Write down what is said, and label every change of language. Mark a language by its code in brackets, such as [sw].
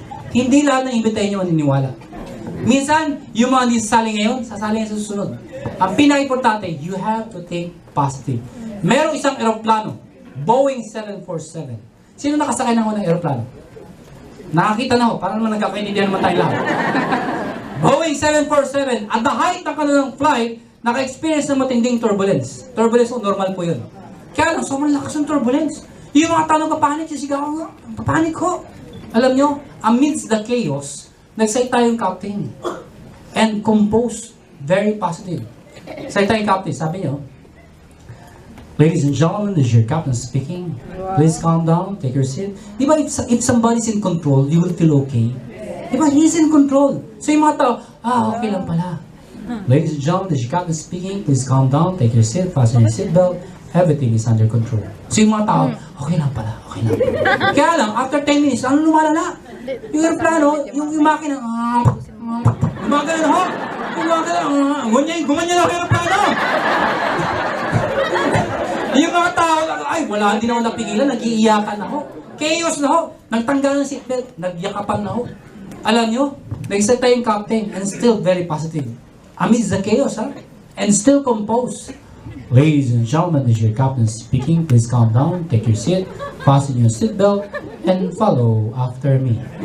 [tl] Hindi lahat ng imbitahin nyo maniniwala. Minsan, yung mga hindi sasali ngayon, sasali ngayon sa susunod. Ang pinaka-importante, [en] you have to think positive. [tl] Merong isang eroplano, Boeing 747. Sino nakasakay ng unang eroplano? Nakakita na ako, parang naman nagkakaintindihan naman tayo lahat. Boeing 747, [en] at the height [tl] ng kanilang flight, naka-experience ng matinding turbulence. Turbulence, normal po yun. Kaya lang, sobrang lakas ng turbulence. Yung mga tanong kapanik, sisigaw ko, kapanik ko. Alam nyo, [en] amidst the chaos, [tl] nagsalita yung captain. [en] And composed, very positive. [tl] Salita yung captain, sabi nyo, [en] Ladies and gentlemen, this is your captain speaking. Please calm down, take your seat. Di ba, if somebody's in control, you will feel okay. [tl] Di ba, [en] he's in control. [tl] So yung mga tao, okay lang pala. [en] Ladies and gentlemen, this is your captain speaking. Please calm down, take your seat, fasten your seatbelt. Everything is under control. [tl] So yung mga tao, okay lang pala, okay lang. Kaya lang, after 10 minutes, ano lumalala? Yung aeroplano, yung makina, gumagana na ho. Gumanyan na ho yung aeroplano. Yung mga tao, ay, wala din ako napigilan, nag-iiyakan ako. Chaos na ho. Nagtanggal ng seatbelt, nagyakapan na ho. Alam nyo, nagsalita yung captain [en] and still very positive. Amidst the chaos, [tl] ha? [en] And still composed. Ladies and gentlemen, this is your captain speaking. Please calm down, take your seat, fasten your seatbelt, and follow after me.